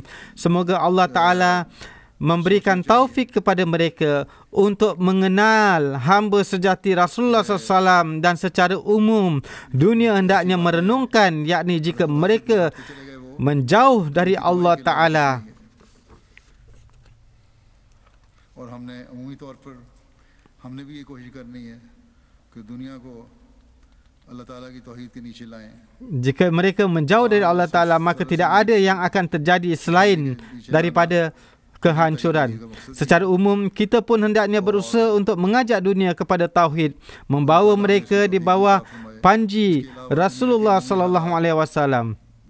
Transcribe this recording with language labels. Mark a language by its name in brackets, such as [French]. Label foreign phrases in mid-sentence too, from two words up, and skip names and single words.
[Malay] Semoga Allah Ta'ala memberikan taufik kepada mereka untuk mengenal hamba sejati Rasulullah SAW dan secara umum dunia hendaknya merenungkan, yakni jika mereka menjauh dari Allah Ta'ala. [Urdu] اور ہم نے امید طور پر ہم نے بھی یہ کوشش کرنی ہے کہ دنیا کو اللہ تعالیٰ کی توحید کے نیچے لائیں. [Malay] Jika mereka menjauh dari Allah Ta'ala, maka tidak ada yang akan terjadi selain daripada kehancuran. Secara umum, kita pun hendaknya berusaha untuk mengajak dunia kepada tauhid, membawa mereka di bawah panji Rasulullah SAW.